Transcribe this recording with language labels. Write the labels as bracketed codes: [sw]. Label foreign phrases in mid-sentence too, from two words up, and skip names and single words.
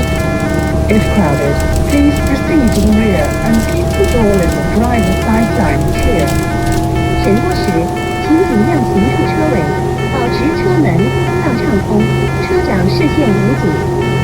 [en] If crowded, please proceed to the rear and keep the doorways and driver sideline clear. [yue] 人多時請盡量行入車尾，保持車門通道暢通，車長視線無阻。